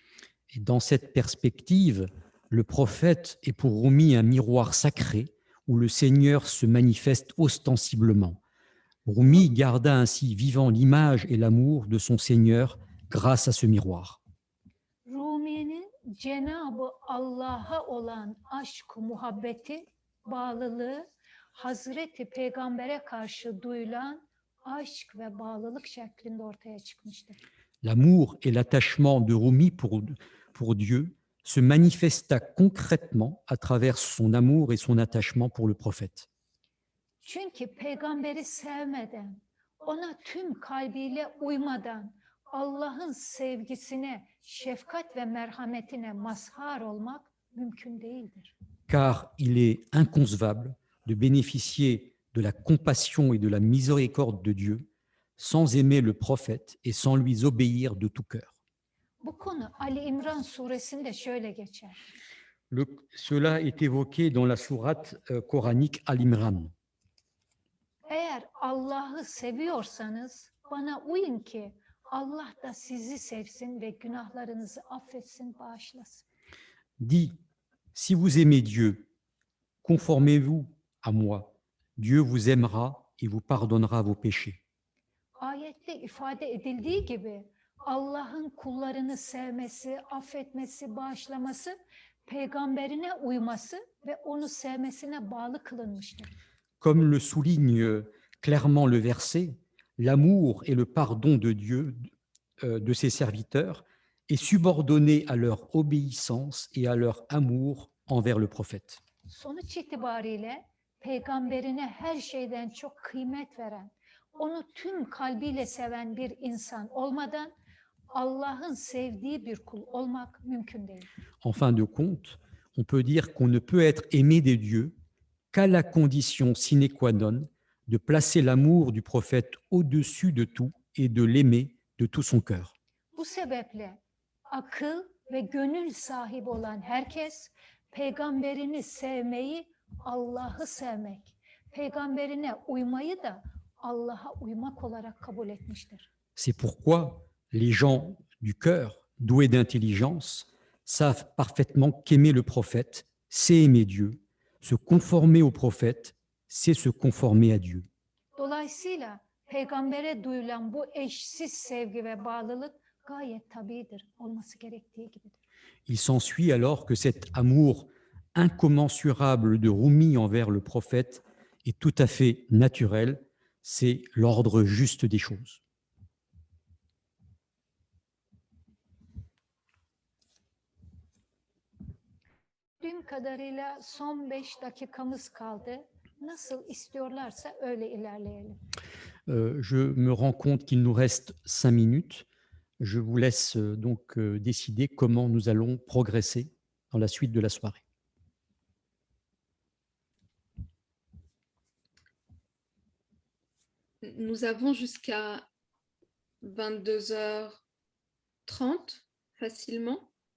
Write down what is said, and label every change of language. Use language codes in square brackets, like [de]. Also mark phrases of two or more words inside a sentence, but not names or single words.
[fr] Et dans cette perspective, le prophète est pour Rumi un miroir sacré où le Seigneur se manifeste ostensiblement. Rumi garda ainsi vivant l'image et l'amour de son Seigneur grâce à ce miroir. [tr] Rumi'nin Cenab-ı Allah'a olan aşk-ı muhabbeti, bağlılığı, Hazreti Peygamber'e karşı duyulan aşk ve bağlılık şeklinde ortaya çıkmıştır. [fr] L'amour et l'attachement de Rumi pour Dieu se manifesta concrètement à travers son amour et son attachement pour le prophète. [tr] Çünkü peygamberi sevmeden, ona tüm kalbiyle uymadan, Allah'ın sevgisine, şefkat ve merhametine mazhar olmak mümkün değildir. [fr] Car il est inconcevable de bénéficier de la compassion et de la miséricorde de Dieu sans aimer le prophète et sans lui obéir de tout cœur. [tr] Bu konu Ali İmran suresinde şöyle geçer. [fr] Cela est évoqué dans la sourate coranique Al-Imran. [tr] Eğer Allah'ı seviyorsanız bana uyun ki Allah da sizi sevsin ve günahlarınızı affetsin, bağışlasın. [fr] Dit, si vous aimez Dieu, conformez-vous à moi. Dieu vous aimera et vous pardonnera vos péchés. [tr] Ayette ifade edildiği gibi Allah'ın kullarını sevmesi, affetmesi, bağışlaması, peygamberine uyması ve onu sevmesine bağlı kılınmıştır. [fr] Comme le souligne clairement le verset, l'amour et le pardon de Dieu, de ses serviteurs, est subordonné à leur obéissance et à leur amour envers le prophète. [tr] Sonuç itibariyle peygamberine her şeyden çok kıymet veren, onu tüm kalbiyle seven bir insan olmadan Allah'ın sevdiği bir kul olmak mümkün değil. [fr] En fin de compte, on peut dire qu'on ne peut être aimé des dieux qu'à la condition [la] sine qua non [fr] de placer l'amour du prophète au-dessus de tout et de l'aimer de tout son cœur. [tr] Bu sebeple akıl ve gönül sahibi olan herkes peygamberini sevmeyi Allah'ı sevmek, peygamberine uymayı da Allah'a uymak olarak kabul etmiştir. [fr] C'est pourquoi les gens du cœur, doués d'intelligence, savent parfaitement qu'aimer le prophète, c'est aimer Dieu. Se conformer au prophète, c'est se conformer à Dieu. [tr] Dolayısıyla peygambere duyulan bu eşsiz sevgi ve bağlılık gayet tabidir, olması gerektiği gibidir. [fr] Il s'ensuit alors que cet amour incommensurable de Rumi envers le prophète est tout à fait naturel, c'est l'ordre juste des choses. [tr] Dün kadarıyla son 5 dakikamız kaldı. Nasıl istiyorlarsa öyle ilerleyelim. [fr] Je me rends compte qu'il nous reste 5 minutes. Je vous laisse donc décider comment nous allons progresser dans la suite de la soirée. Nous avons jusqu'à 22h30 facilement.